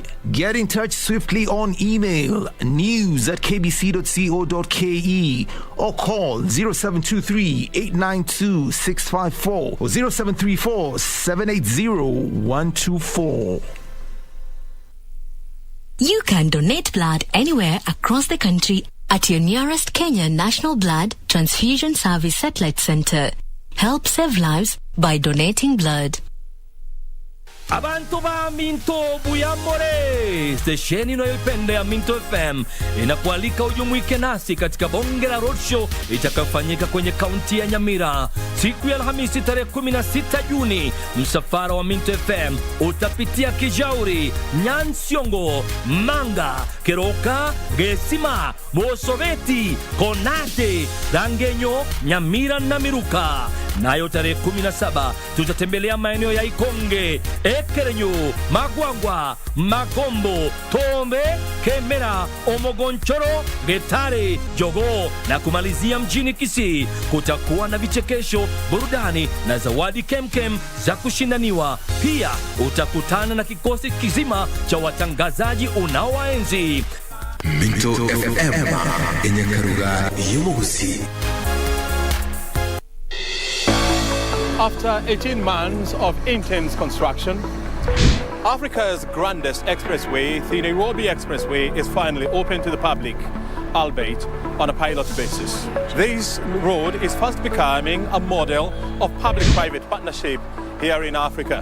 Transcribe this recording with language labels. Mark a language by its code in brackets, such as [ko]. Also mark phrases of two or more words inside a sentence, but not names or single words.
[en] Get in touch swiftly on email news@kbc.co.ke or call 0723-892-654 or 0734-780-124. You can donate blood anywhere across the country at your nearest Kenya National Blood Transfusion Service Satellite Center. Help save lives by donating blood. [guz] Abantu ba [sw] Minto Buyamore, stesheni inayoipenda ya Minto FM inakualika ujumuike nasi katika bonge la roadshow itakayofanyika kwenye kaunti ya Nyamira siku ya Alhamisi tarehe 16 Juni. Msafara wa Minto FM utapitia Kijauri, Nyansiongo, Manga, Keroka, Gesima, Bosoveti, Konate, Dangenyo, Nyamira na Miruka. Nayo tarehe 17 tutatembelea maeneo ya Ikonge, Ekerenyu, Magwangwa, Magombo, Tombe, Kemera, Omogonchoro, Getare, Jogo na kumalizia mjini Kisii. Kutakuwa na vichekesho, burudani na zawadi kemkem za kushindaniwa. Pia utakutana na kikosi kizima cha watangazaji unaowaenzi. Minto FM yenye karuga y'ubuhusi. [en] After 18 months of intense construction, Africa's grandest expressway, the Nairobi Expressway, is finally open to the public, albeit on a pilot basis. This road is fast becoming a model of public-private partnership here in Africa.